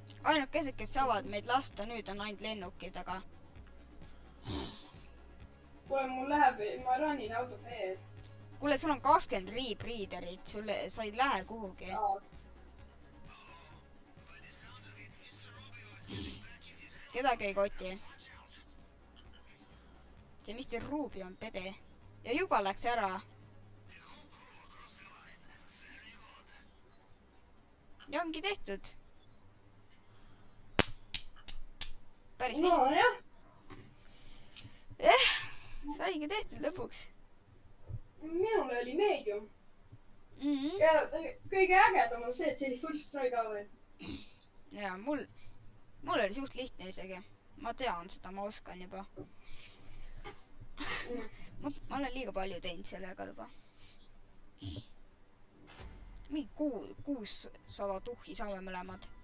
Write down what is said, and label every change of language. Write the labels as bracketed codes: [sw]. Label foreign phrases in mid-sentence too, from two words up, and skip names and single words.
[et] ainukesed, kes saavad meid lasta nüüd on ainult lennukid, aga kuule, mul läheb, ma [en] ranin out of air. [et] kuule, sul on 20 readerit, sa ei lähe kuhugi. Kedagi ei koti. See Mr. Ruby on pede. Ja juba läks ära. Ja ongi tehtud. Päris no jah. Saigi tehtud lõpuks. Minul oli medium. Mm-hmm. Ja kõige ägedam on see, et see oli [en] first try [et] ka või. Ja mul oli suht lihtne isegi. Ma tean seda, ma oskan juba. Ma olen liiga palju teinud sellega juba. Mingi 600 tuhhi saame mõlemad.